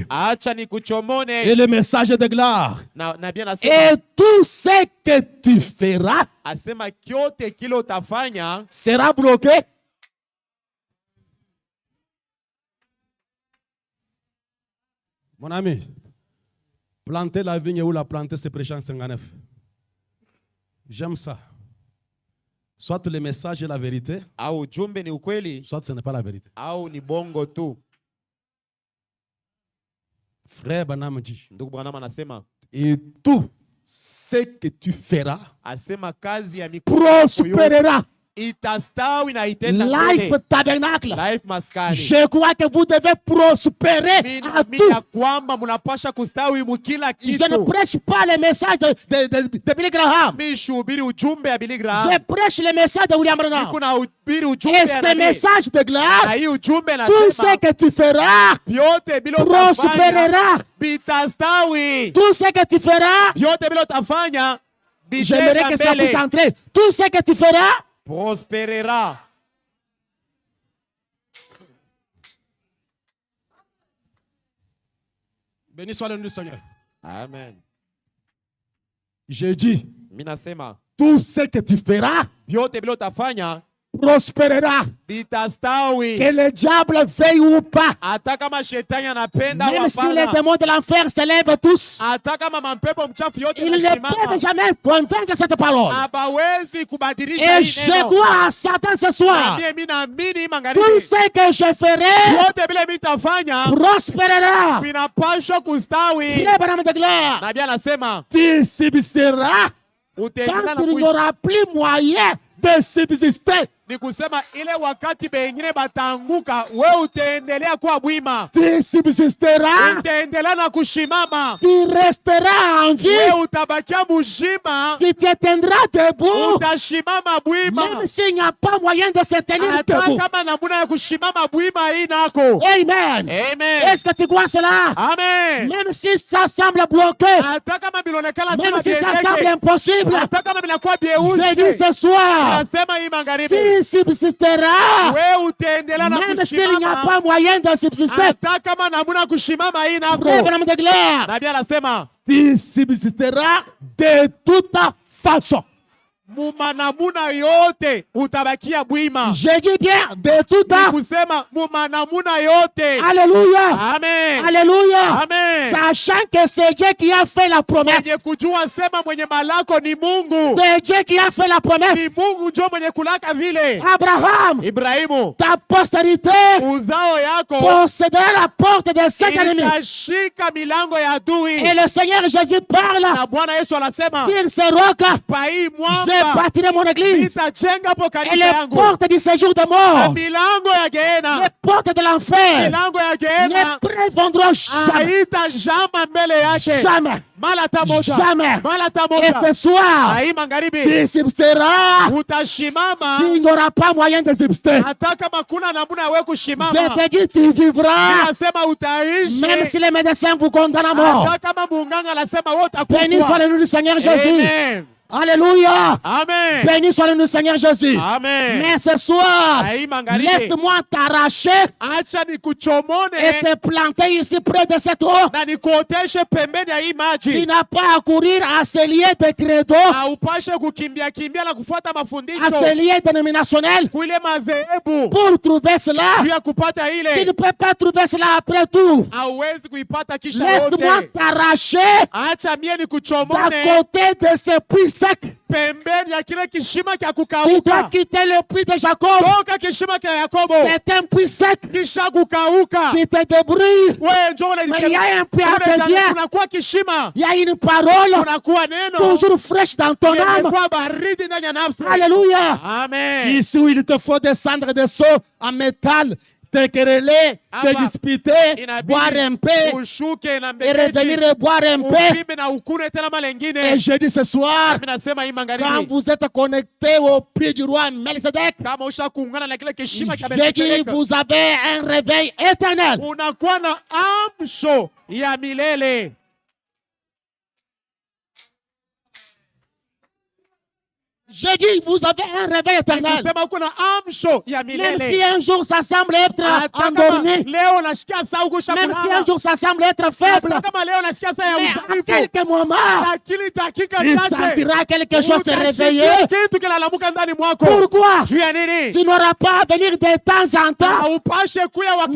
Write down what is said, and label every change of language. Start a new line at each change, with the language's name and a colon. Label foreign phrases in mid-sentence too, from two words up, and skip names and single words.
Swahili: Acha
French: Et
Swahili: nikuchomone.
French: le message de gloire.
Swahili: Na bien nasema,
French: Et tout ce que tu feras
Swahili: asema kyote kile utafanya
French: sera bloqué. Mon ami, planter la vigne ou la planter, c'est prêcher en 59. J'aime ça. Soit le message est la vérité,
Swahili: au ujumbe ni ukweli
French: soit ce n'est pas la vérité.
Swahili: au ni bongo tu.
French: Frère Branham dit,
Swahili: Ndugu Branham anasema
French: et tout ce que tu feras
Swahili: asema kazi ya mikono yako
French: prospérera.
Swahili: itastawi na itenda Life mbele. Tabernacle. Life maskani.
French: Je crois que vous devez prospérer à tout.
Swahili: Ya kwamba mnapasha kustawi mukila
French: Je ne
Swahili: kitu.
French: prêche pas les messages de Billy Graham.
Swahili: Mishubiri ujumbe ya Billy Graham.
French: Je prêche les messages de William Branham.
Swahili: Kuna ubiri ujumbe
French: Et
Swahili: ya
French: ces messages de gloire,
Swahili: na hii ujumbe na
French: tout ce que tu feras
Swahili: vyote bila
French: prospérera.
Swahili: bitastawi.
French: Tout ce que tu feras,
Swahili: Vyote bila utafanya
French: j'aimerais que ça puisse
Swahili: mbele.
French: entrer. Tout ce que tu feras Prospérera. Béni soit le nom du Seigneur. Amen. J'ai dit,
Swahili: Minasema
French: tout ce que tu feras
Swahili: vyote bila utafanya
French: prospérera.
Swahili: bitastawi.
French: Que le diable veuille ou pas.
Swahili: Hata kama shetani anapenda au
French: Même si les
Swahili: hapana.
French: démons de l'enfer se lèvent tous,
Swahili: Hata kama mapepo mchafu yote
French: ils ne peuvent jamais convaincre cette parole.
Swahili: hawezi kubadilisha
French: Et
Swahili: hii
French: je
Swahili: neno.
French: crois à Satan ce soir.
Swahili: Mimi naamini
French: Tout
Swahili: magharibi
French: ce que je ferai
Swahili: vyote vile mitafanya
French: prospérera.
Swahili: vinapashwa kustawi.
French: Frère Branham de gloire,
Swahili: Nabii anasema
French: tu subsisteras
Swahili: utaendelea
French: quand
Swahili: na
French: il n'y
Swahili: kuishi.
French: aura plus moyen de subsister.
Swahili: Ni kusema ile wakati bengine bataanguka, wewe utaendelea kuwa bwima,
French: Tu subsisteras,
Swahili: utaendelea na kushimama,
French: tu resteras en vie,
Swahili: wewe utabakia mzima,
French: tu te tiendras debout,
Swahili: utashimama bwima.
French: même s'il n'y a pas moyen de se tenir
Swahili: Hata
French: debout.
Swahili: kama namuna ya kushimama bwima hii nako. Amen. Amen.
French: Est-ce que tu crois cela? Amen. Même si ça semble bloqué,
Swahili: Hata kama bilonekana
French: même
Swahili: sema
French: si ça semble
Swahili: biendeke,
French: impossible,
Swahili: hata kama binakuwa
French: je dis
Swahili: bieushe,
French: ce soir,
Swahili: nasema hii magharibi,
French: tu subsisteras,
Swahili: wewe utaendelea na
French: même s'il n'y a
Swahili: kushimama.
French: pas moyen de subsister.
Swahili: Hata kama namuna kushimama hii
French: Frère
Swahili: nako.
French: Branham de gloire,
Swahili: Nabii anasema
French: tu subsisteras de toute façon.
Swahili: mumanamuna yote utabakia bwima.
French: Je dis bien de toute façon.
Swahili: Kusema mumanamuna yote.
French: Alléluia. Amen. Alléluia. Amen. Sachant que c'est Dieu qui a fait la promesse.
Swahili: Mwenye kujua sema mwenye malako ni Mungu.
French: C'est Dieu qui a fait la
Swahili: Ni
French: promesse.
Swahili: Mungu ndio mwenye kulaka vile.
French: Abraham,
Swahili: Ibrahimu,
French: ta postérité
Swahili: uzao yako
French: possédera la porte des 5 ennemis.
Swahili: itashika milango ya adui.
French: Et le Seigneur Jésus parle.
Swahili: Na Bwana Yesu anasema
French: Sur ce roc,
Swahili: pa hii
French: je
Swahili: mwamba
French: bâtirai mon église.
Swahili: nitajenga hapo
French: Et
Swahili: kanisa
French: les
Swahili: yangu.
French: portes du séjour de
Swahili: Na
French: mort,
Swahili: milango ya
French: les
Swahili: Gehenna,
French: portes de l'enfer,
Swahili: milango ya
French: ne
Swahili: Gehenna
French: prévendront jamais.
Swahili: haitajama mbele yake.
French: Jamais.
Swahili: Mala hata moja.
French: Jamais.
Swahili: Mala hata
French: Et
Swahili: moja.
French: ce soir,
Swahili: Na hii magharibi
French: tu subsisteras
Swahili: utashimama
French: s'il n'y aura pas moyen de subsister.
Swahili: hata kama kuna namna ya wewe
French: Je
Swahili: kushimama.
French: te dis, tu vivras,
Swahili: Nasema utaishi
French: même si les médecins vous condamnent à mort.
Swahili: hata kama munganga anasema wewe
French: Béni soit
Swahili: utakufa.
French: le nom du Seigneur Jésus. Amen. Alléluia. Amen. Béni soit le nom du Seigneur Jésus. Amen. Mais ce soir,
Swahili: Na hii magharibi
French: laisse-moi t'arracher
Swahili: acha
French: et
Swahili: nikuchomone
French: te planter ici près de cette eau.
Swahili: na nikuoteshe pembeni ya hii
French: Tu
Swahili: maji.
French: n'as pas à courir à ce lieu de credo,
Swahili: Haupashe kukimbia kimbia na kufuata
French: à
Swahili: mafundisho
French: ce lieu dénominationnel
Swahili: kuile madhehebu
French: pour trouver cela.
Swahili: juu ya kupata
French: Tu ne
Swahili: ile.
French: peux pas trouver cela après tout.
Swahili: Hauwezi kuipata kisha
French: Laisse-moi
Swahili: yote.
French: t'arracher
Swahili: Acha mie
French: d'à
Swahili: nikuchomone
French: côté de ce puits sec.
Swahili: pembeni ya kile kishima kya
French: Tu dois
Swahili: kukauka.
French: quitter le puits de Jacob.
Swahili: Toka kishima kya Yakobo
French: C'est un puits sec.
Swahili: kisha kukauka.
French: Tu te débrouilles.
Swahili: Wewe njoo
French: Mais il y a un puits artésien.
Swahili: unakuwa kishima,
French: Il y a une parole
Swahili: unakuwa neno
French: toujours fraîche dans ton âme.
Swahili: imekuwa baridi ndani ya nafsi.
French: Alléluia. Amen. Ici où il te faut descendre des seaux en métal, te quereller, te
Swahili: Hapa
French: disputer,
Swahili: inabidi
French: boire un peu
Swahili: ushuke na
French: et
Swahili: mbegeji,
French: revenir et boire un peu.
Swahili: upime na ukune tena mara
French: Et
Swahili: nyingine.
French: je dis ce soir,
Swahili: Mimi nasema hii
French: quand
Swahili: magharibi,
French: vous êtes connecté au pied du roi Melchizedek,
Swahili: kama usha kuungana na kile kishima cha
French: je dis
Swahili: Melkisedeki,
French: vous avez un réveil éternel.
Swahili: unakuwa na amsho ya milele.
French: Je dis vous avez un réveil éternel.
Swahili: Sema uko na amsho ya
French: Même si
Swahili: milele.
French: un jour ça semble être
Swahili: Hata kama
French: endormi,
Swahili: leo unasikia saa ugusha
French: même si un
Swahili: kulala,
French: jour ça semble être faible,
Swahili: hata kama leo unasikia saa ya
French: mais à
Swahili: udhaifu,
French: quelques moments,
Swahili: lakini dakika
French: tu
Swahili: chache
French: sentiras quelque chose se
Swahili: utasikia
French: réveiller.
Swahili: kitu kinalamuka ndani mwako.
French: Pourquoi?
Swahili: Juu ya nini?
French: Tu n'auras pas à venir de temps en temps.
Swahili: Haupashe kuya wakati